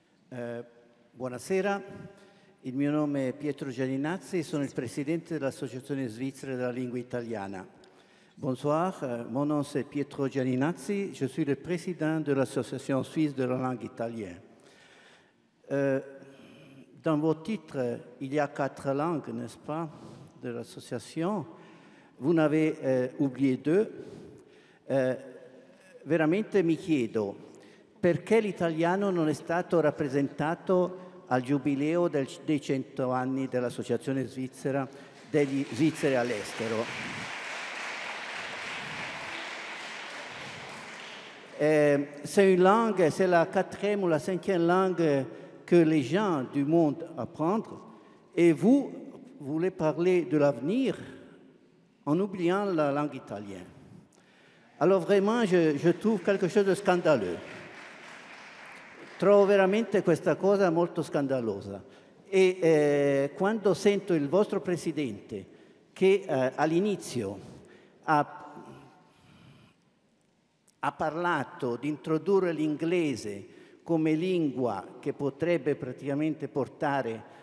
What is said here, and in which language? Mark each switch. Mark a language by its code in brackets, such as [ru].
[it] Buonasera, il mio nome è Pietro Gianinazzi, sono il presidente dell'Associazione Svizzera della Lingua Italiana. [fr] Bonsoir, mon nom c'est Pietro Gianinazzi, je suis le président de l'Association Suisse de la Langue Italienne. Dans vos titres, il y a 4 langues, n'est-ce pas, de l'association. Vous n'avez oublié 2. [it] Veramente mi chiedo perché l'italiano non è stato rappresentato al giubileo dei 100 anni dell'Associazione Svizzera degli Svizzeri all'estero. [fr] C'est une langue, c'est la 4e ou la 5e langue que les gens du monde apprennent. Et vous voulez parler de l'avenir en oubliant la langue italienne. Alors vraiment, je trouve quelque chose de scandaleux. [it] Trovo veramente questa cosa molto scandalosa. E quando sento il vostro presidente che all'inizio ha parlato di introdurre l'inglese come lingua che potrebbe praticamente portare